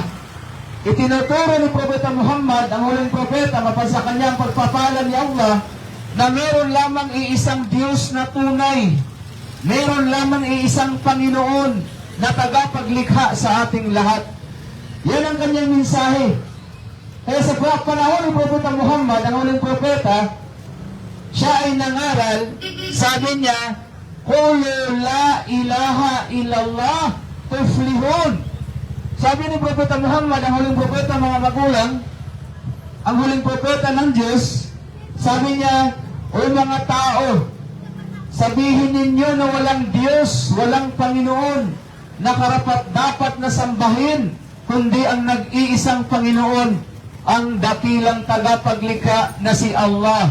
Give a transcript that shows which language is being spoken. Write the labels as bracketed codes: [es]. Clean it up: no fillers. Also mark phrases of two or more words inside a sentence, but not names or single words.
[tl] Itinuturo ni Propeta Muhammad, ang huling propeta, mapasa kanya ang pagpapala ni Allah, na meron lamang iisang Diyos na tunay. Meron lamang iisang Panginoon na tagapaglikha sa ating lahat. Yan ang kanyang mensahe. Kaya sa panahon ni Propeta Muhammad, ang huling propeta, siya ay nangaral, sabi niya, [ar] قولوا لا إله إلا الله تفلحون. [tl] Sabi ni Propeta Muhammad, ang huling propeta, mga magulang, ang huling propeta ng Diyos, sabi niya, o mga tao, sabihin ninyo na walang Diyos, walang Panginoon, na karapat dapat na sambahin, kundi ang nag-iisang Panginoon, ang dakilang tagapaglikha na si Allah.